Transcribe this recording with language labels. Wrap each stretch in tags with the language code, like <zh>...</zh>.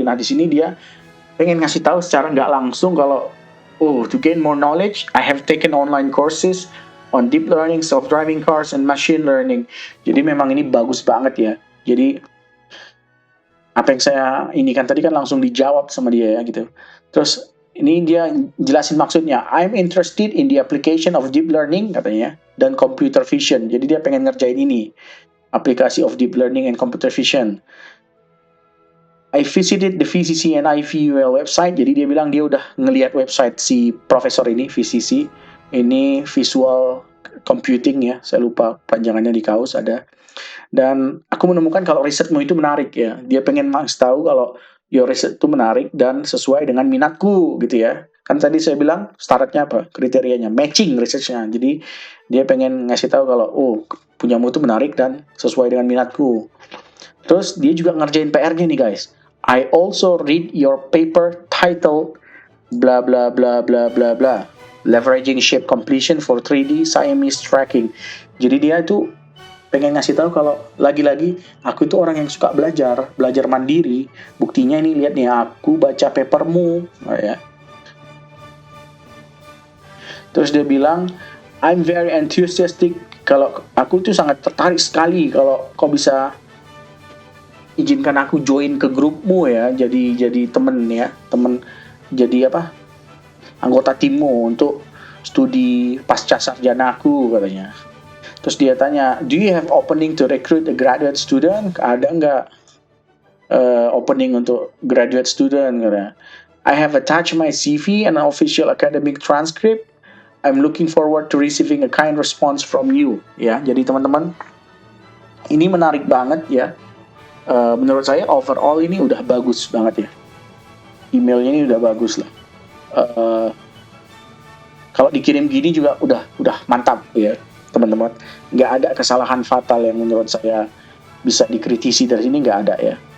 <id>Nah, di sini dia pengen ngasih tahu secara nggak langsung kalau, oh,</id> <en>to gain more knowledge, I have taken online courses on deep learning, self-driving cars, and machine learning.</en> <id>Jadi memang ini bagus banget ya. Jadi apa yang saya ini kan tadi kan langsung dijawab sama dia ya gitu. Terus ini dia jelasin maksudnya.</id> <en>I'm interested in the application of deep learning</en> <id>katanya dan</id> <en>computer vision.</en> <id>Jadi dia pengen ngerjain ini, aplikasi</id> <en>of deep learning and computer vision. I visited the VCC and IVUL website.</en> <id>Jadi dia bilang dia udah ngelihat website si profesor ini, VCC. Ini Visual Computing ya. Saya lupa panjangannya di kaos ada. Dan aku menemukan kalau risetmu itu menarik ya. Dia pengen tahu kalau</id> <en>your</en> <id>riset itu menarik dan sesuai dengan minatku gitu ya. Kan tadi saya bilang syaratnya apa? Kriterianya matching researchnya. Jadi dia pengen ngasih tahu kalau oh punyamu itu menarik dan sesuai dengan minatku. Terus dia juga ngerjain PR-nya nih guys.</id> <en>I also read your paper titled bla bla bla bla bla bla. Leveraging shape completion for 3D Siamese tracking.</en> <id>Jadi dia itu pengen ngasih tahu kalau lagi-lagi aku itu orang yang suka belajar mandiri. Buktinya ini lihat nih aku baca papermu, ya. Terus dia bilang,</id> <en>I'm very enthusiastic.</en> <id>Kalau aku tuh sangat tertarik sekali kalau kau bisa izinkan aku join ke grupmu ya, jadi temen ya, temen jadi apa? Anggota timmu untuk studi pasca sarjana aku katanya. Terus dia tanya,</id> <en>do you have opening to recruit a graduate student?</en> <id>Ada nggak opening untuk graduate student? Katanya.</id> <en>I have attached my CV and an official academic transcript. I'm looking forward to receiving a kind response from you.</en> <id>Ya, jadi teman-teman, ini menarik banget ya. Menurut saya overall ini udah bagus banget ya. Emailnya ini udah bagus lah. Kalau dikirim gini juga udah mantap ya teman-teman. Nggak ada kesalahan fatal yang menurut saya bisa dikritisi dari sini, nggak ada ya.</id>